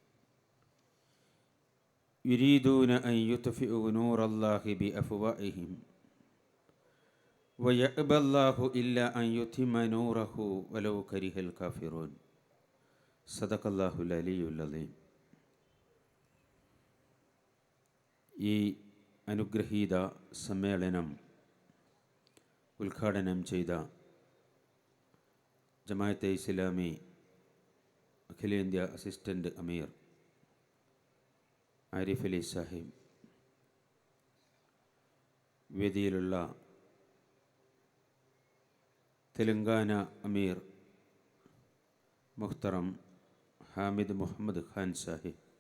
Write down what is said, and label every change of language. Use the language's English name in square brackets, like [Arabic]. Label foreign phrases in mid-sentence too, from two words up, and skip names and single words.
[Arabic] يريدون أن يطفئوا نور الله بأفواههم ويأبى الله إلا أن يتم نوره ولو كره الكافرون. صدق الله العلي العظيم. [Malayalam] ഈ അനുഗ്രഹീത സമ്മേളനം ഉദ്ഘാടനം ചെയ്ത ജമാഅത്തെ ഇസ്ലാമി അഖിലേന്ത്യാ അസിസ്റ്റൻ്റ് അമീർ ആരിഫ് അലി സാഹിബ്, വേദിയിലുള്ള തെലങ്കാന അമീർ മുഹ്തറം ഹാമിദ് മുഹമ്മദ് ഖാൻ സാഹിബ്,